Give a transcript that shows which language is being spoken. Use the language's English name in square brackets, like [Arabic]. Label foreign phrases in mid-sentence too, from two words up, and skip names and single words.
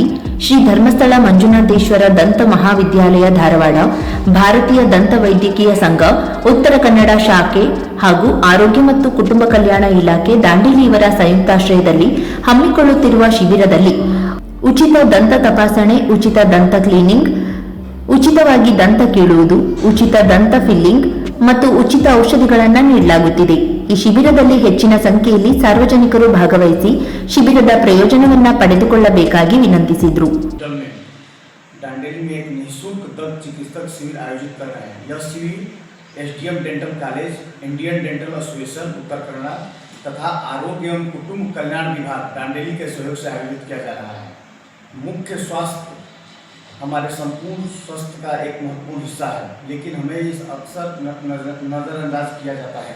[Kannada] ಶ್ರೀ ಧರ್ಮಸ್ಥಳ ಮಂಜುನಾಥೇಶ್ವರ ದಂತ ಮಹಾವಿದ್ಯಾಲಯ ಧಾರವಾಡ, ಭಾರತೀಯ ದಂತ ವೈದ್ಯಕೀಯ ಸಂಘ ಉತ್ತರ ಕನ್ನಡ ಶಾಖೆ ಹಾಗೂ ಆರೋಗ್ಯ ಮತ್ತು ಕುಟುಂಬ ಕಲ್ಯಾಣ ಇಲಾಖೆ ದಾಂಡೇಲಿ ಇವರ ಸಂಯುಕ್ತಾಶ್ರಯದಲ್ಲಿ ಹಮ್ಮಿಕೊಳ್ಳುತ್ತಿರುವ ಶಿಬಿರದಲ್ಲಿ ಉಚಿತ ದಂತ ತಪಾಸಣೆ, ಉಚಿತ ದಂತ ಕ್ಲೀನಿಂಗ್, ಉಚಿತವಾಗಿ ದಂತ ಕೀಳುವುದು, ಉಚಿತ ದಂತ ಫಿಲ್ಲಿಂಗ್ ಮತ್ತು ಉಚಿತ ಔಷಧಿಗಳನ್ನು ನೀಡಲಾಗುತ್ತಿದೆ. ಈ ಶಿಬಿರದಲ್ಲಿ ಹೆಚ್ಚಿನ ಸಂಖ್ಯೆಯಲ್ಲಿ ಸಾರ್ವಜನಿಕರು ಭಾಗವಹಿಸಿ ಶಿಬಿರದ ಪ್ರಯೋಜನವನ್ನು ಪಡೆದುಕೊಳ್ಳಬೇಕಾಗಿ ವಿನಂತಿಸಿದರು. [Hindi] दांडेली में एक निःशुल्क दंत चिकित्सक शिविर आयोजित कर रहे हैं. यह शिविर एसडीएम डेंटल कॉलेज, इंडियन डेंटल एसोसिएशन उत्तर कन्नड़ तथा आरोग्य एवं कुटुंब कल्याण विभाग दांडेली के सहयोग से आयोजित किया जा रहा है. मुख्य स्वास्थ्य हमारे संपूर्ण स्वास्थ्य का एक महत्वपूर्ण हिस्सा है, लेकिन हमें इस अक्सर नज़रअंदाज किया जाता है.